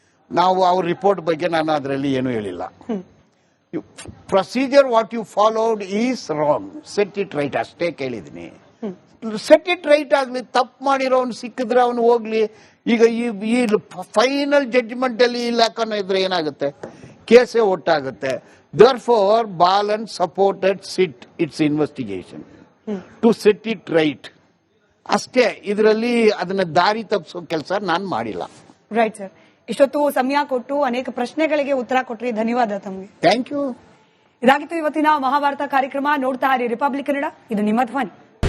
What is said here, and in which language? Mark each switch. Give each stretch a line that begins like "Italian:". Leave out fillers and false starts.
Kannada: ನಾವು ಅವ್ರ ರಿಪೋರ್ಟ್ ಬಗ್ಗೆ ನಾನು ಅದರಲ್ಲಿ ಏನು ಹೇಳಿಲ್ಲ.
English: procedure what you followed is wrong, set it right
Kannada: ಅಷ್ಟೇ ಕೇಳಿದೀನಿ.
English: set it right
Kannada: ಆಗ್ಲಿ. ತಪ್ಪು ಮಾಡಿರೋ ಅವ್ನು ಸಿಕ್ಕಿದ್ರೆ ಅವನು ಹೋಗ್ಲಿ. ಈಗ ಈ ಫೈನಲ್ ಜಡ್ಜ್ಮೆಂಟ್ ಅಲ್ಲಿ ಇಲಾಖನ ಇದ್ರೆ ಏನಾಗುತ್ತೆ? ಕೇಸೇ ಒಟ್ಟಾಗುತ್ತೆ.
English: Therefore, Balan supported SIT its investigation to set it right.
Kannada: ಅಷ್ಟೇ. ಇದರಲ್ಲಿ ಅದನ್ನ ದಾರಿ ತಪ್ಪಿಸೋ ಕೆಲಸ ನಾನು ಮಾಡಿಲ್ಲ.
English: Right sir.
Kannada: ಇಷ್ಟೊತ್ತು ಸಮಯ ಕೊಟ್ಟು ಅನೇಕ ಪ್ರಶ್ನೆಗಳಿಗೆ ಉತ್ತರ ಕೊಟ್ರಿ, ಧನ್ಯವಾದ ತಮಗೆ.
English: Thank you.
Kannada: ಇದಾಗಿತ್ತು ಇವತ್ತಿನ ಮಹಾಭಾರತ ಕಾರ್ಯಕ್ರಮ. ನೋಡ್ತಾ ಇರಿ ರಿಪಬ್ಲಿಕ್ ಕನ್ನಡ, ಇದು ನಿಮ್ಮ ಧ್ವನಿ.